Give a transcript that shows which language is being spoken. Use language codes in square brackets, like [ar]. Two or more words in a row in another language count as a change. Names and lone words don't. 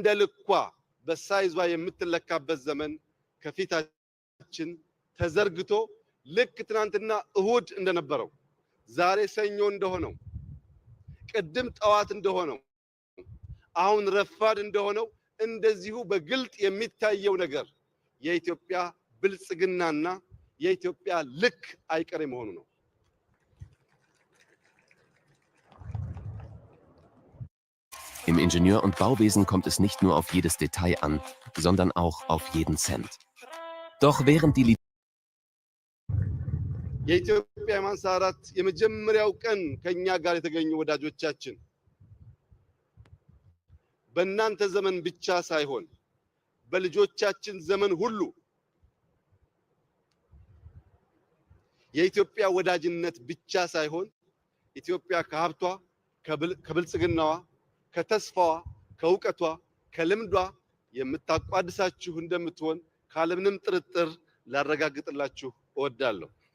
[am] ልኳ በሳይዟ የምትለካበት ዘመን ከፊታችን ተዘርግቶ ልክ ትናንትና እሁድ እንደነበረው ዛሬ ሰኞ እንደሆነው ቅድም ጠዋት እንደሆነው አሁን ረፋድ እንደሆነው እንደዚሁ በግልጥ የሚታየው ነገር የኢትዮጵያ ብልጽግናና የኢትዮጵያ ልክ አይቀሬ መሆኑ ነው። [de] Im Ingenieur- und Bauwesen kommt es nicht nur auf jedes Detail an, sondern auch auf jeden Cent. Doch während die [am] የኢትዮጵያ ማንሳራት የመጀመሪያው ቀን ከኛ ጋር የተገኙ ወዳጆቻችን በእናንተ ዘመን ብቻ ሳይሆን በልጆቻችን ዘመን ሁሉ የኢትዮጵያ ወዳጅነት ብቻ ሳይሆን ኢትዮጵያ ከሀብቷ፣ ከብልጽግናዋ፣ ከተስፋዋ፣ ከእውቀቷ፣ ከልምዷ የምታቋድሳችሁ እንደምትሆን ካለምንም ጥርጥር ላረጋግጥላችሁ እወዳለሁ።